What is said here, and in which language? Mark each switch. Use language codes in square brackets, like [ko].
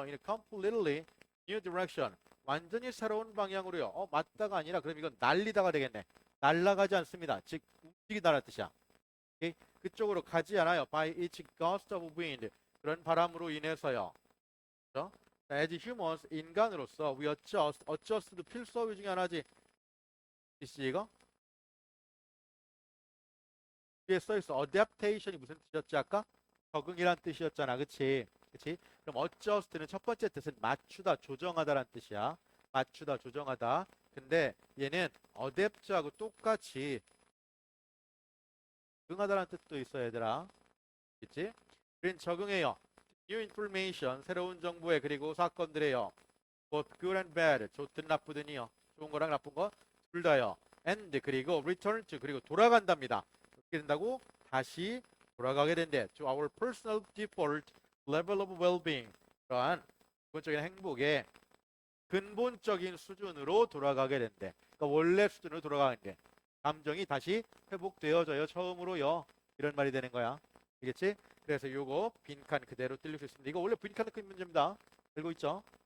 [en] in a completely new direction. [ko] 완전히 새로운 방향으로요. 맞다가 아니라 그럼 이건 날리다가 되겠네. 날아가지 않습니다. 즉 움직이다라는 뜻이야. 오케이? 그쪽으로 가지 않아요. [en] By each gust of wind. [ko] 그런 바람으로 인해서요. 그렇죠? [en] As humans, [ko] 인간으로서 [en] we adjust. [ko] adjust도 필수어휘 중에 하나지. 이거? 위에 써있어. adaptation이 무슨 뜻이었지 아까? 적응이란 뜻이었잖아. 그치? 그치? 그럼 adjust는 첫 번째 뜻은 맞추다, 조정하다란 뜻이야. 맞추다, 조정하다. 근데 얘는 adapt하고 똑같이 적응하다라는 뜻도 있어, 얘들아. 그치? 우린 적응해요. [en] New information, [ko] 새로운 정보에 그리고 사건들에요. [en] both good and bad, [ko] 좋든 나쁘든이요. 좋은 거랑 나쁜 거 둘 다요. And 그리고 [en] return to, [ko] 그리고 돌아간답니다. 어떻게 된다고? 다시 돌아가게 된대. [en] To our personal default level of well-being. [ko] 그러한 기본적인 행복의 근본적인 수준으로 돌아가게 된대. 그러니까 원래 수준으로 돌아가는 게 감정이 다시 회복되어져요. 처음으로요. 이런 말이 되는 거야. 알겠지? 그래서 요거 빈칸 그대로 뜰릴 수 있습니다. 이거 원래 빈칸 넣기 문제입니다. 알고 있죠?